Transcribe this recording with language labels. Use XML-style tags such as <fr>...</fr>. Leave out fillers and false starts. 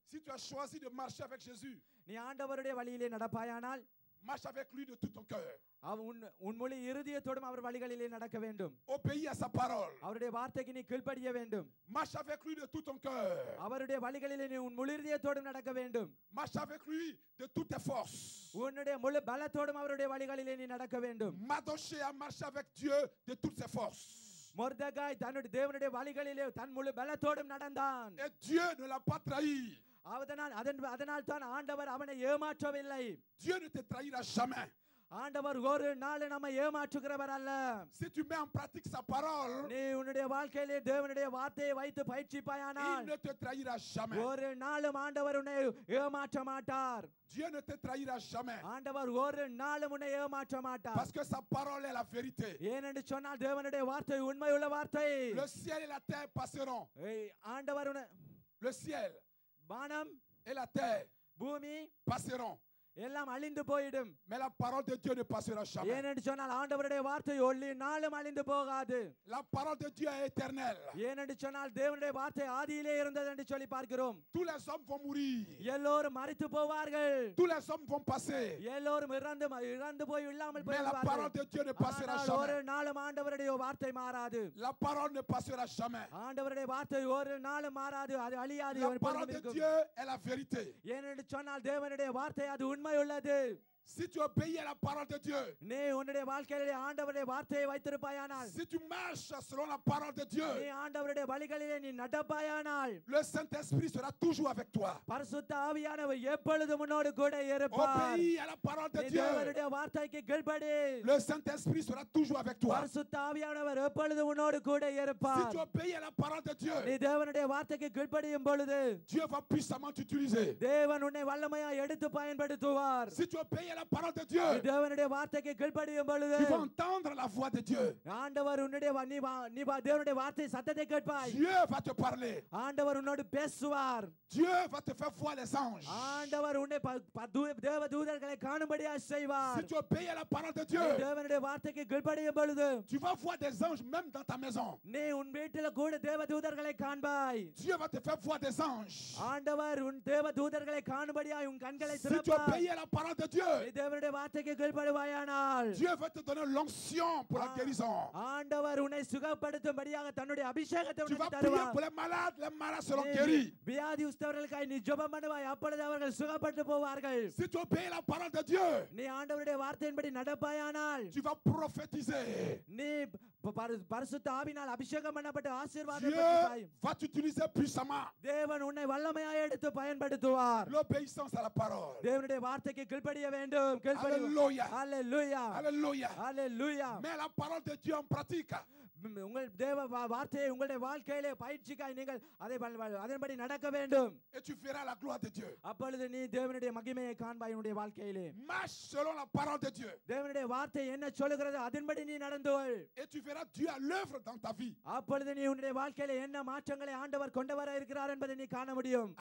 <fr>Si tu as choisi de marcher avec Jésus,</fr> <ta>நீ ஆண்டவருடைய வழியிலே நடப்பாயானால்,</ta> <fr>marche avec lui de tout ton cœur.</fr> <ta>உன் முழு இருதயத்தோடும் அவர் வழிகளிலே நடக்க வேண்டும்.</ta> <fr>Obéis à sa parole.</fr> <ta>அவருடைய வார்த்தைக்கு நீ கீழ்ப்படிய வேண்டும்.</ta> <fr>Marche avec lui de tout ton cœur.</fr> <ta>அவருடைய வழிகளிலே நீ உன் முழு இருதயத்தோடும் நடக்க வேண்டும்.</ta> <fr>Marche avec lui de toutes tes forces.</fr> <ta>உன்னுடைய முழு பலத்தோடும் அவருடைய வழிகளிலே நீ நடக்க வேண்டும்.</ta> <fr>Mardoché a marché avec Dieu de toutes ses forces.</fr> <ta>மொர்தெகாய் தன்னுடைய தேவனுடைய வழிகளிலே தன் முழு பலத்தோடும் நடந்தான்.</ta> <fr>Et Dieu ne l'a pas trahi.</fr> <ta>அதனால் தான் ஆண்டவர் அவனை ஏமாற்றவில்லை.</ta> <fr>Dieu ne te trahira jamais.</fr> <ta>ஆண்டவர் ஒரு நாள் நம்மை ஏமாற்றுகிறவர் அல்ல.</ta> <fr>Si tu mets en pratique sa parole,</fr> <ta>நீ உன்னுடைய வாழ்க்கையிலே தேவனுடைய வார்த்தையை வைத்து பயிற்சிப்பாயானால்,</ta> <fr>il ne te trahira jamais.</fr> <ta>ஒரு நாளும் ஆண்டவர் உன்னை ஏமாற்ற மாட்டார்.</ta> <fr>Dieu ne te trahira jamais.</fr> <ta>ஆண்டவர் ஒரு நாளும் உன்னை ஏமாற்ற மாட்டார்.</ta> <fr>Parce que sa parole est la vérité.</fr> <ta>ஏனென்று சொன்னால் தேவனுடைய வார்த்தை உண்மையுள்ள வார்த்தை.</ta> <fr>Le ciel et la terre passeront.</fr> <ta>ஆண்டவர்</ta> <fr>Le ciel,</fr> <ta>வானம்</ta> <fr>et la terre,</fr> <ta>பூமி</ta> <fr>passeront.</fr> <ta>எல்லாம் அழிந்து போய்விடும்.</ta> <fr>Mais la parole de Dieu ne passera jamais.</fr> <ta>ஏனென்று சொன்னால் ஆண்டவருடைய வார்த்தை ஒரு நாளும் அழிந்து போகாது.</ta> <fr>La parole de Dieu est éternelle.</fr> <ta>ஏனென்று சொன்னால் தேவனுடைய வார்த்தை ஆதியிலே இருந்தது என்று சொல்லி பார்க்கிறோம்.</ta> <fr>Tous les hommes vont mourir.</fr> <ta>எல்லோரும் மரித்து போவார்கள்.</ta> <fr>Tous les hommes vont passer.</fr> <ta>எல்லோரும் இறந்து போய் இல்லாமல்</ta> <fr>Mais la parole de Dieu ne passera jamais.</fr> <ta>ஒரு நாளும் ஆண்டவருடைய வார்த்தை மாறாது.</ta> <fr>La parole ne passera jamais.</fr> <ta>ஆண்டவருடைய வார்த்தை ஒரு நாளும் மாறாது, அது அழியாது.</ta> <fr>La parole de Dieu est la vérité.</fr> <ta>ஏனென்று சொன்னால் தேவனுடைய வார்த்தை அது உண்மை உள்ளது.</ta> <fr>Si tu obéis à la parole de Dieu,</fr> <ta>நீ உன்னுடைய வாழ்க்கையிலே ஆண்டவருடைய வார்த்தையை வைத்திருப்பாயானால்,</ta> <fr>si tu marches selon la parole de Dieu,</fr> <ta>நீ ஆண்டவருடைய வழிகளிலே நீ நடப்பாயானால்,</ta> <fr>le Saint-Esprit sera toujours avec toi.</fr> <ta>பரிசுத்த ஆவியானவர் எப்பொழுதும் உன்னோடு கூட இருப்பார்.</ta> <fr>Obéis à la parole de Dieu.</fr> <ta>தேவனுடைய வார்த்தைக்கு கீழ்ப்படி.</ta> <fr>Le Saint-Esprit sera toujours avec toi.</fr> <ta>பரிசுத்த ஆவியானவர் எப்பொழுதும் உன்னோடு கூட இருப்பார்.</ta> <fr>Si tu obéis à la parole de Dieu,</fr> <ta>நீ தேவனுடைய வார்த்தைக்கு கீழ்ப்படியும் பொழுது</ta> <fr>Dieu va puissamment t'utiliser.</fr> <ta>தேவன் உன்னை வல்லமையாய் எடுத்து பயன்படுத்துவார்.</ta> <fr>Si tu obéis à la parole de Dieu,</fr> <ta>தேவனுடைய வார்த்தைக்கு கீழ்ப்படியும் பொழுது</ta> <fr>tu vas entendre la voix de Dieu.</fr> <ta>ஆண்டவர் உன்னுடைய நீ தேவனுடைய வார்த்தை சத்தத்தை கேட்பாய்.</ta> <fr>Dieu va te parler.</fr> <ta>ஆண்டவர் உன்னோடு பேசுவார்.</ta> <fr>Dieu va te faire voir les anges.</fr> <ta>ஆண்டவர் உன்னை தேவ தூதர்களை காணும்படியாக செய்வார்.</ta> <fr>Si tu obéis à la parole de Dieu,</fr> <ta>தேவனுடைய வார்த்தைக்கு கீழ்ப்படியும் பொழுது</ta> <fr>tu vas voir des anges même dans ta maison.</fr> <ta>நீ உன் வீட்டில கூட தேவ தூதர்களை காண்பாய்.</ta> <fr>Dieu va te faire voir des anges.</fr> <ta>ஆண்டவர் உன் தேவ தூதர்களை காணும்படியாக உன் கண்களை</ta> <fr>Si tu</fr> <ta>திறப்பார்.</ta> <fr>obéis à la parole de Dieu,</fr> <ta>நீ தேவனுடைய வார்த்தைக்கு கீழ்ப்படிவாயானால்</ta> <fr>Dieu va te donner l'onction pour la guérison.</fr> <ta>ஆண்டவர் உன்னை சுகப்படுத்தும்படியாக தன்னுடைய அபிஷேகத்தை</ta> <fr>Tu vas</fr> <ta>உனக்கு</ta> <fr>prier</fr> <ta>தருவார்.</ta> <fr>pour les malades seront guéris.</fr> <ta>வியாதியுஸ்தவர்களுக்காய் நீ ஜெபம் பண்ணுவாய், அப்பொழுது அவர்கள் சுகப்பட்டு போவார்கள்.</ta> <fr>Si tu obéis à la parole de Dieu,</fr> <ta>நீ ஆண்டவருடைய வார்த்தையின்படி நடப்பாயானால்</ta> <fr>tu vas prophétiser.</fr> <ta>நீ பரிசுத்த ஆவியினால் அபிஷேகம் பண்ணப்பட்ட ஆசீர்வாதம்</ta> <fr>Dieu</fr> <ta>பெறுவாய்.</ta> <fr>va t'utiliser puissamment.</fr> <ta>தேவன் உன்னை வல்லமையாய் எடுத்து பயன்படுத்துவார்.</ta> <fr>L'obéissance à la parole.</fr> <ta>தேவனுடைய வார்த்தைக்கு கீழ்ப்படிய வேண்டும்.</ta> <fr>Alléluia.</fr> <ta>அல்லேலூயா.</ta> <fr>Alléluia.</fr> <ta>அல்லேலூயா.</ta> <fr>Mets la parole de Dieu en pratique.</fr> <ta>உங்கள் தேவ வார்த்தையை உங்களுடைய வாழ்க்கையிலே பயிற்சிக்காய் நீங்கள் அதன்படி நடக்க வேண்டும்.</ta> <fr>Et tu verras la gloire de Dieu.</fr> <ta>அப்பொழுது நீ தேவனுடைய மகிமையை காண்பாய் உன்னுடைய வாழ்க்கையிலே.</ta> <fr>Marche selon la parole de Dieu.</fr> <ta>தேவனுடைய வார்த்தை என்ன சொல்லுகிறது அதன்படி நீ நடந்து கொள்.</ta> <fr>Et tu verras Dieu à l'œuvre dans ta vie.</fr> <ta>அப்பொழுது நீ உன்னுடைய வாழ்க்கையிலே என்ன மாற்றங்களை ஆண்டவர் கொண்டு வர இருக்கிறார் என்பதை நீ காண முடியும்.</ta>